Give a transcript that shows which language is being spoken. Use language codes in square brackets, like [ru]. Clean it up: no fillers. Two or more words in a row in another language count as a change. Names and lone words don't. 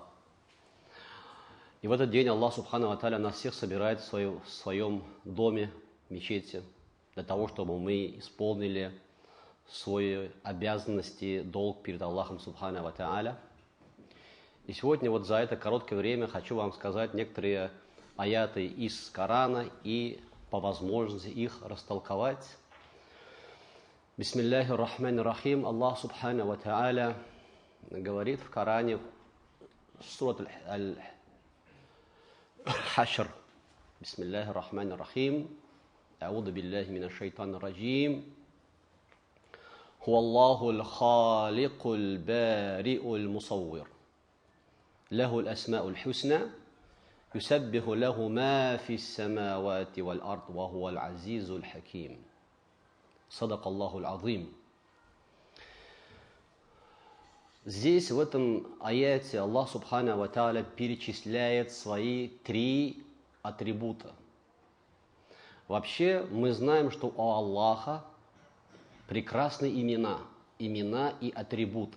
[ru] И в этот день [ar] الله سبحانه وتعالى [ru] нас всех собирает в своем доме, мечети, для того, чтобы мы исполнили свои обязанности, долг перед [ar] الله سبحانه وتعالى. [ru] И сегодня вот за это короткое время хочу вам сказать некоторые аяты из Корана и по возможности их растолковать. [ar] بسم الله الرحمن الرحيم. الله سبحانه وتعالى [ru] говорит в Коране, сурат Аль-Хашр. [ar] بسم الله الرحمن الرحيم. أعوذ بالله من الشيطان الرجيم. هو الله الخالق البارئ المصور. له الأسماء الحسنى. يسبح له ما في السماوات والأرض وهو العزيز الحكيم. صدق الله العظيم. [ru] Здесь, в этом аяте, [ar] الله سبحانه وتعالى [ru] перечисляет свои 3 атрибута. Вообще, мы знаем, что у Аллаха прекрасные имена и атрибуты.